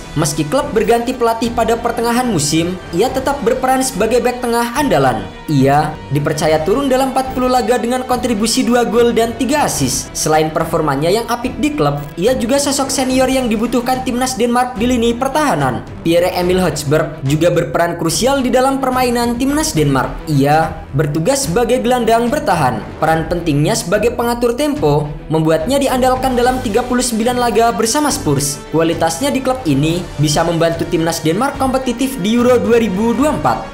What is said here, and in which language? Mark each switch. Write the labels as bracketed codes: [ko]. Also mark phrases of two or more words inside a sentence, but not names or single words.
[id] Meski klub berganti pelatih pada pertengahan musim, ia tetap berperan sebagai bek tengah andalan. Ia dipercaya turun dalam 40 laga dengan kontribusi 2 gol dan 3 assist. Selain performanya yang apik di klub, ia juga sosok senior yang dibutuhkan timnas Denmark di lini pertahanan. Pierre-Emil Højbjerg juga berperan krusial di dalam permainan timnas Denmark. Ia bertugas sebagai gelandang bertahan. Peran pentingnya sebagai pengatur tempo membuatnya diandalkan dalam 39 laga bersama Spurs. Kualitasnya di klub ini bisa membantu timnas Denmark kompetitif di Euro 2024.